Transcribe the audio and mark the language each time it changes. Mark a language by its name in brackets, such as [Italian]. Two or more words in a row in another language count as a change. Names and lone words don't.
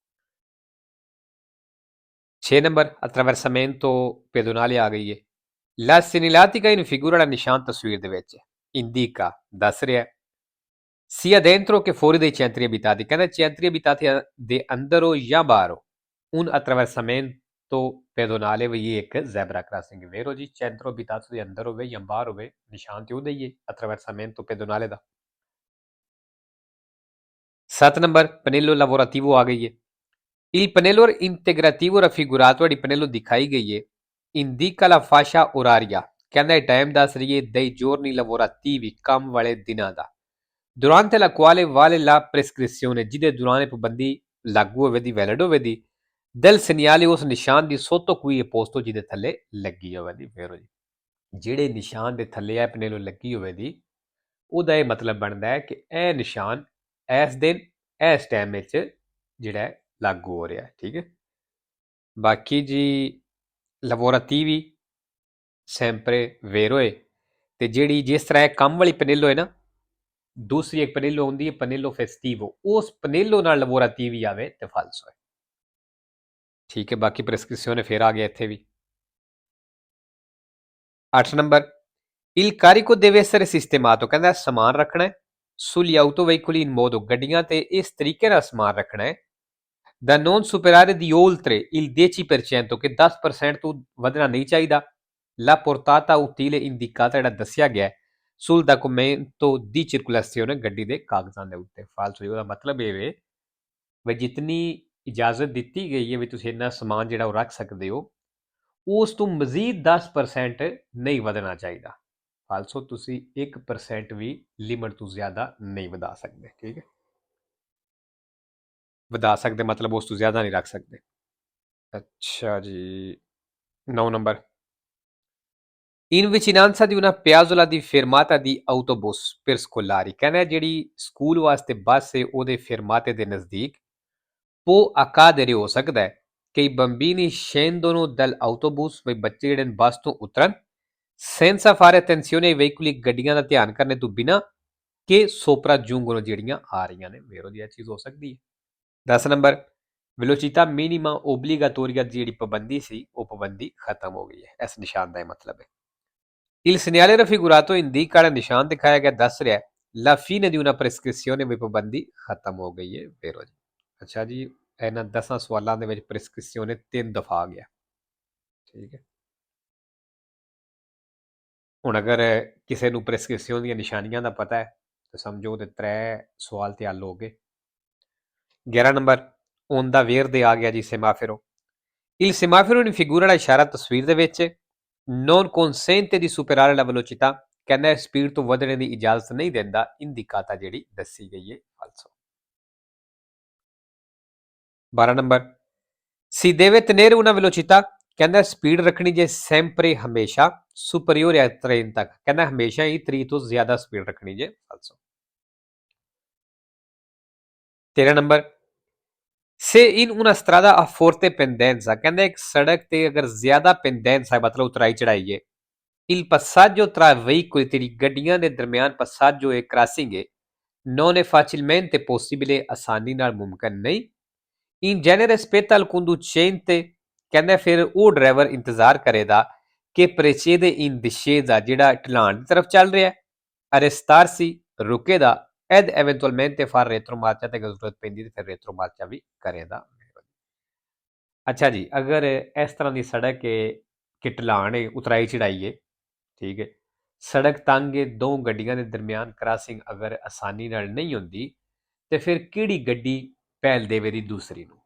[Punjabi] 6 ਨੰਬਰ [Italian] attraversamento pedonale [Punjabi] ਆ ਗਈ ਹੈ। [Italian] La segnaletica in figura, [Punjabi] ਵਾਲਾ ਨਿਸ਼ਾਨ ਤਸਵੀਰ ਦੇ ਵਿੱਚ indica ਦੱਸ ਰਿਹਾ [Italian] sia dentro che fuori dei centri abitati, [Punjabi] ਕਹਿੰਦਾ [Italian] centri abitati [Punjabi] ਦੇ ਅੰਦਰ ਹੋ ਜਾਂ ਬਾਹਰ ਹੋ, [Italian] un attraversamento pedonale [Punjabi] ਵੀ ਇਹ ਇੱਕ [English] zebra crossing। [Punjabi] ਵੇਰੋ ਜੀ [Italian] centro abitato [Punjabi] ਦੇ ਅੰਦਰ ਹੋਵੇ ਜਾਂ ਬਾਹਰ ਹੋਵੇ, ਨਿਸ਼ਾਨ ਤੇ ਉਹਦਾ ਹੀ ਹੈ [Italian] attraversamento pedonale [Punjabi] ਦਾ। 7 ਨੰਬਰ [Italian] pannello lavorativo [Punjabi] ਆ ਗਈ ਹੈ। [Italian] Il pannello integrativo raffigurato, [Punjabi] ਜਿਹੜੀ pannello ਦਿਖਾਈ ਗਈ ਹੈ, [Italian] indica la fascia oraria, [Punjabi] ਕਹਿੰਦਾ ਇਹ ਟਾਈਮ ਦੱਸ ਰਹੀ ਹੈ [Italian] dei giorni lavorativi, [Punjabi] ਕੰਮ ਵਾਲੇ ਦਿਨਾਂ ਦਾ, [Italian] durante la quale vale la prescrizione, [Punjabi] ਜਿਹਦੇ ਦੌਰਾਨ ਪਾਬੰਦੀ ਲਾਗੂ ਹੋਵੇ ਦੀ, ਵੈਲਿਡ ਹੋਵੇ ਦੀ, [Italian] del segnale, [Punjabi] ਉਸ ਨਿਸ਼ਾਨ ਦੀ, [Italian] sotto cui è posto, [Punjabi] ਜਿਹਦੇ ਥੱਲੇ ਲੱਗੀ ਹੋਵੇ ਦੀ। ਵੇਰੋ ਜੀ ਜਿਹੜੇ ਨਿਸ਼ਾਨ ਦੇ ਥੱਲੇ ਇਹ ਪਨੇਲੋ ਲੱਗੀ ਹੋਵੇ ਦੀ, ਉਹਦਾ ਇਹ ਮਤਲਬ ਬਣਦਾ ਹੈ ਕਿ ਇਹ ਨਿਸ਼ਾਨ ਇਸ ਦਿਨ ਇਸ ਟਾਈਮ ਵਿੱਚ ਜਿਹੜਾ ਹੈ ਲਾਗੂ ਹੋ ਰਿਹਾ ਹੈ। ਠੀਕ ਹੈ। ਬਾਕੀ ਜੀ ਲਵੋਰਾਤੀਵੀ [Italian] sempre vero [Punjabi] ਹੈ, ਤੇ ਜਿਹੜੀ ਜਿਸ ਤਰ੍ਹਾਂ ਇਹ ਕੰਮ ਵਾਲੀ ਪਨੇਲੋ ਹੈ ਨਾ, ਦੂਸਰੀ ਇੱਕ ਪਨੇਲੋ ਹੁੰਦੀ ਹੈ ਪਨੇਲੋ ਫੈਸਟੀਵੋ, ਉਸ ਪਨੇਲੋ ਨਾਲ ਲਵੋਰਾਤੀਵੀ ਆਵੇ ਤੇ ਫਾਲਸੋ ਹੈ। ਠੀਕ ਹੈ। ਬਾਕੀ ਪ੍ਰੈਸਕ੍ਰਿਪਸ਼ਨ ਫਿਰ ਆ ਗਿਆ ਇੱਥੇ ਵੀ। [Italian] 8 ਨੰਬਰ il carico deve essere sistemato, [Punjabi] ਕਹਿੰਦਾ ਸਮਾਨ ਰੱਖਣਾ ਹੈ [Italian] sugli autoveicoli in modo, [Punjabi] ਗੱਡੀਆਂ ਤੇ ਇਸ ਤਰੀਕੇ ਨਾਲ ਸਮਾਨ ਰੱਖਣਾ ਹੈ [Italian] da non superare di oltre il 10%, [Punjabi] ਕਿ 10% ਤੋਂ ਵਧਣਾ ਨਹੀਂ ਚਾਹੀਦਾ [Italian] la portata utile indicata, [Punjabi] ਜਿਹੜਾ ਦੱਸਿਆ ਗਿਆ [Italian] sul documento di circolazione, [Punjabi] ਗੱਡੀ ਦੇ ਕਾਗਜ਼ਾਂ ਦੇ ਉੱਤੇ। ਫਾਲਸੋ ਉਹਦਾ ਮਤਲਬ ਇਹ ਵੇ ਵੀ ਜਿਤਨੀ ਇਜਾਜ਼ਤ ਦਿੱਤੀ ਗਈ ਹੈ ਵੀ ਤੁਸੀਂ ਇੰਨਾ ਸਮਾਨ ਜਿਹੜਾ ਉਹ ਰੱਖ ਸਕਦੇ ਹੋ, ਉਸ ਤੋਂ ਮਜ਼ੀਦ 10% ਨਹੀਂ ਵਧਣਾ ਚਾਹੀਦਾ। ਫਾਲਸੋ ਤੁਸੀਂ 1% ਵੀ ਲਿਮਟ ਤੋਂ ਜ਼ਿਆਦਾ ਨਹੀਂ ਵਧਾ ਸਕਦੇ। ਠੀਕ ਹੈ। ਵਧਾ ਸਕਦੇ ਮਤਲਬ ਉਸ ਤੋਂ ਜ਼ਿਆਦਾ ਨਹੀਂ ਰੱਖ ਸਕਦੇ। ਅੱਛਾ ਜੀ। [Italian] 9 ਨੰਬਰ in vicinanza di una piazzola di fermata di autobus per scolari, [Punjabi] ਕਹਿੰਦਾ ਜਿਹੜੀ ਸਕੂਲ ਵਾਸਤੇ ਬੱਸ ਹੈ ਉਹਦੇ ਫਰਮਾਤੇ ਦੇ ਨਜ਼ਦੀਕ [Italian] può accadere, [Punjabi] ਹੋ ਸਕਦਾ ਹੈ ਕਿ [Italian] i bambini scendono dall'autobus, [Punjabi] ਵੀ ਬੱਚੇ ਜਿਹੜੇ ਬੱਸ ਤੋਂ ਉਤਰਨ [Italian] senza fare attenzione ai veicoli, [Punjabi] ਗੱਡੀਆਂ ਦਾ ਧਿਆਨ ਕਰਨੇ ਤੋਂ ਬਿਨਾਂ ਕਿ sopraggiungono, ਜਿਹੜੀਆਂ ਆ ਰਹੀਆਂ ਨੇ। ਵੇਰੋ ਦੀ ਇਹ ਚੀਜ਼ ਹੋ ਸਕਦੀ ਹੈ। 10 ਨੰਬਰ [Italian] velocità minima obbligatoria [Punjabi] ਦੀ ਜਿਹੜੀ ਪਾਬੰਦੀ ਸੀ ਉਹ ਪਾਬੰਦੀ ਖਤਮ ਹੋ ਗਈ ਹੈ। ਇਸ ਨਿਸ਼ਾਨ ਦਾ ਇਹ ਮਤਲਬ ਹੈ। [Italian] il segnale raffigurato indica, [Punjabi] ਵਾਲਾ ਨਿਸ਼ਾਨ ਦਿਖਾਇਆ ਗਿਆ ਦੱਸ ਰਿਹਾ [Italian] la fine di una prescrizione, [Punjabi] ਵੀ ਪਾਬੰਦੀ ਖਤਮ ਹੋ ਗਈ ਹੈ। ਵੇਰੋ ਜੀ। ਅੱਛਾ ਜੀ। ਇਹਨਾਂ 10 ਸਵਾਲਾਂ ਦੇ ਵਿੱਚ ਪ੍ਰੈਸਕ੍ਰਿਪਸ਼ਨ 3 ਦਫਾ ਆ ਗਿਆ। ਠੀਕ ਹੈ। ਹੁਣ ਅਗਰ ਕਿਸੇ ਨੂੰ ਪ੍ਰੈਸਕ੍ਰਿਪਸ਼ਨ ਦੀਆਂ ਨਿਸ਼ਾਨੀਆਂ ਦਾ ਪਤਾ ਹੈ ਤਾਂ ਸਮਝੋ ਉਹਦੇ 3 ਸਵਾਲ ਤੇ ਹੱਲ ਹੋ ਗਏ। 11 ਨੰਬਰ [Italian] onda verde [Punjabi] ਆ ਗਿਆ ਜੀ ਸੇਮਾਫੇਰੋ। [Italian] il semaforo in figura, [Punjabi] ਵਾਲਾ ਇਸ਼ਾਰਾ ਤਸਵੀਰ ਦੇ ਵਿੱਚ [Italian] non consente di superare la velocità, [Punjabi] ਕਹਿੰਦਾ ਸਪੀਡ ਤੋਂ ਵਧਣੇ ਦੀ ਇਜਾਜ਼ਤ ਨਹੀਂ ਦਿੰਦਾ ਇੰਡੀਕਾਤਾ ਜਿਹੜੀ ਦੱਸੀ ਗਈ ਹੈ। ਫਾਲਸੋ। [Italian] 12 ਨੰਬਰ si deve tenere una velocità, [Punjabi] ਕਹਿੰਦਾ ਸਪੀਡ ਰੱਖਣੀ ਜੇ sempre ਹਮੇਸ਼ਾ [Italian] superiore a 30 [Punjabi] ਤੱਕ, ਕਹਿੰਦਾ ਹਮੇਸ਼ਾ ਹੀ 30 ਤੋਂ ਜ਼ਿਆਦਾ ਸਪੀਡ ਰੱਖਣੀ ਜੇ। ਫਾਲਸੋ। [Italian] 13 ਨੰਬਰ se in una strada a forte pendenza, [Punjabi] ਕਹਿੰਦਾ ਇੱਕ ਸੜਕ ਤੇ ਅਗਰ ਜ਼ਿਆਦਾ pendenza ਹੈ ਮਤਲਬ ਉਤਰਾਈ ਚੜਾਈ ਹੈ [Italian] il passaggio tra veicoli, [Punjabi] ਤੇਰੀ ਗੱਡੀਆਂ ਦੇ ਦਰਮਿਆਨ [Italian] passaggio è [Punjabi] crossing ਹੈ [Italian] non è facilmente possibile, [Punjabi] ਆਸਾਨੀ ਨਾਲ ਮੁਮਕਿਨ ਨਹੀਂ [Italian] in genere spetta al conducente, [Punjabi] ਕਹਿੰਦਾ ਫਿਰ ਉਹ ਡਰਾਈਵਰ ਇੰਤਜ਼ਾਰ ਕਰੇਗਾ ਕਿ [Italian] precede in discesa, [Punjabi] ਜਿਹੜਾ ਢਲਾਣ ਦੀ ਤਰਫ ਚੱਲ ਰਿਹਾ arrestarsi, ਰੁਕੇਦਾ [Italian] ed eventualmente far retromarcia, [Punjabi] ਤੇ ਜ਼ਰੂਰਤ ਪੈਂਦੀ ਤੇ ਫਿਰ retromarcia ਵੀ ਕਰੇਗਾ। ਅੱਛਾ ਜੀ। ਅਗਰ ਇਸ ਤਰ੍ਹਾਂ ਦੀ ਸੜਕ ਹੈ ਕਿ ਢਲਾਣ ਹੈ ਉਤਰਾਈ ਚੜਾਈ ਹੈ, ਠੀਕ ਹੈ, ਸੜਕ ਤੰਗ ਹੈ, ਦੋ ਗੱਡੀਆਂ ਦੇ ਦਰਮਿਆਨ ਕ੍ਰਾਸਿੰਗ ਅਗਰ ਆਸਾਨੀ ਨਾਲ ਨਹੀਂ ਹੁੰਦੀ ਤੇ ਫਿਰ ਕਿਹੜੀ ਗੱਡੀ ਪਹਿਲ ਦੇਵੇਗੀ ਦੂਸਰੀ ਨੂੰ।